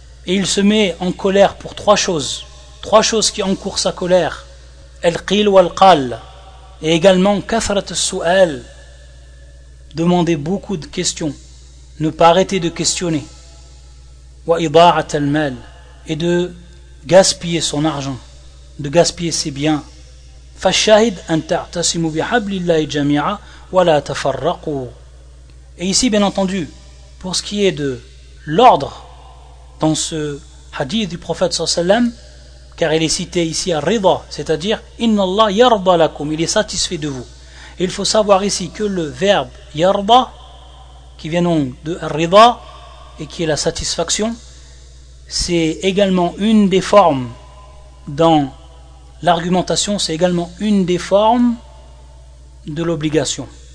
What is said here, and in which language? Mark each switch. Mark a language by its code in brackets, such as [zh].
[fr] Et il se met en colère pour trois choses qui encourent sa colère, al-qil wal-qal, et également kathrat al-su'al, demander beaucoup de questions, ne pas arrêter de questionner, wa ida'at al-mal, et de gaspiller son argent, de gaspiller ses biens. [ar] فالشاهد أن تعتصموا بحبل الله جميعا ولا تفرقوا. [fr] Et ici, bien entendu, pour ce qui est de l'ordre dans ce hadith du prophète sallallahu alayhi wa sallam, car il est cité ici à Rida, c'est-à-dire [ar] إن الله يرضى لكم, [fr] il est satisfait de vous. Et il faut savoir ici que le verbe يرضى, qui vient donc de Rida et qui est la satisfaction, c'est également une des formes dans l'argumentation, c'est également une des formes de l'obligation.